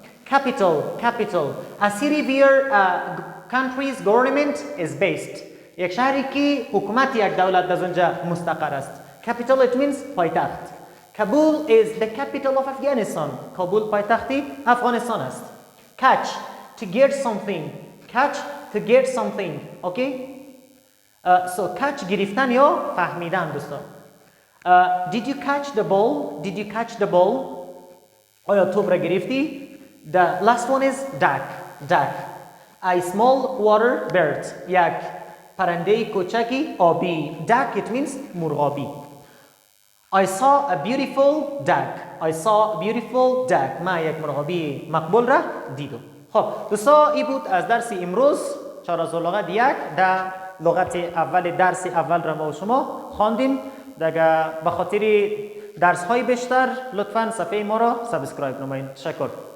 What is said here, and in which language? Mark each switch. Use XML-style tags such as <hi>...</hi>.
<en>Capital. Capital. A city where a country's government is based.</en> <fa>یک شهری که حکومت یک دولت در اونجا مستقر است.</fa> <en>Capital it means پایتخت. Kabul is the capital of Afghanistan.</en> <fa>کابل پایتختی افغانستان است.</fa> <en>Catch. To get something. Catch. To get something. Okay?</en> <fa>So catch گرفتن یا فهمیدن دوستان.</fa> <en>Did you catch the ball? Did you catch the ball?</en> <fa>آیا توپ را گرفتی؟</fa> <en>The last one is duck. Duck. A small water bird.</en> <fa>یک پرنده کوچکی آبی.</fa> <en>Duck it means مرغابی. I saw a beautiful duck. I saw a beautiful duck.</en> <fa>ما یک مرغابی مقبول را دیدم. خب دوستا این بود از درس امروز 4000 لغت یک. در لغت اول درس اول را ما و شما خواندیم. دیگه به خاطر درس های بیشتر لطفاً صفحه ما را سابسکرایب نمایید. تشکر.</fa>